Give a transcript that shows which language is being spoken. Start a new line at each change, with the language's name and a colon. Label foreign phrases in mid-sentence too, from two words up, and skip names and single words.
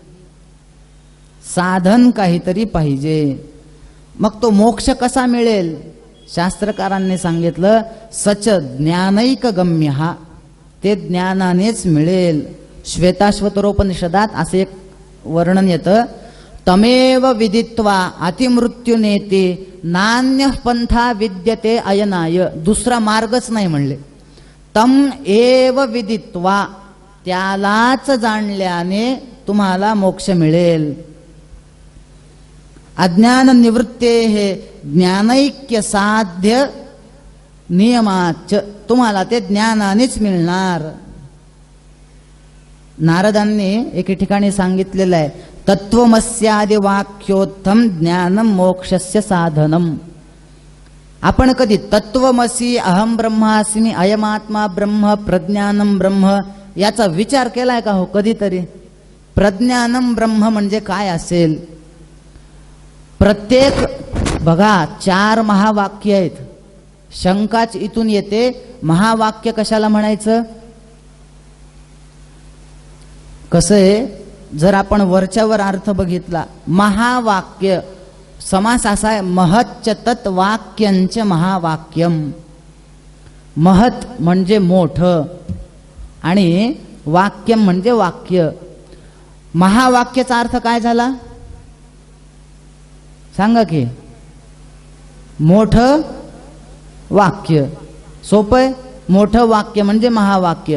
Marathi: साधन काहीतरी पाहिजे. मग तो मोक्ष कसा मिळेल? शास्त्रकारांनी सांगितलं,
Sanskrit: सच ज्ञानैक गम्य.
Marathi: हा ते ज्ञानानेच मिळेल. श्वेताश्वतरोपनिषदात असे एक वर्णन येतं,
Sanskrit: तमेव विदित्वा अतिमृत्युनेते नान्य पंथा विद्यते अयनाय.
Marathi: दुसरा मार्गच नाही म्हणले.
Sanskrit: तम एव विदित्वा,
Marathi: त्यालाच जाणल्याने तुम्हाला मोक्ष मिळेल. अज्ञान निवृत्ते हे ज्ञानैक्य साध्य नियमाच, तुम्हाला ते ज्ञानानेच मिळणार. नारदांनी एके ठिकाणी सांगितलेलं आहे,
Sanskrit: तत्वमस्यादि वाक्योत्तम ज्ञानम मोक्षस्य साधनम.
Marathi: आपण कधी तत्वमसी,
Sanskrit: अहम ब्रह्मास्मी, अयमात्मा ब्रह्म, प्रज्ञानम ब्रह्म
Marathi: याचा विचार केलाय का हो कधीतरी?
Sanskrit: प्रज्ञानम ब्रह्म
Marathi: म्हणजे काय असेल? प्रत्येक बघा 4 महावाक्य आहेत. शंकाच इथून येते, महावाक्य कशाला म्हणायचं? कसं आहे, जर आपण वरच्यावर अर्थ बघितला, महावाक्य समास असा आहे,
Sanskrit: महच्च तत् वाक्यंच महावाक्यम.
Marathi: महत् म्हणजे मोठं आणि वाक्यम म्हणजे वाक्य. महावाक्याचा अर्थ काय झाला सांगा की? मोठं वाक्य. सोपं आहे, मोठं वाक्य म्हणजे महावाक्य.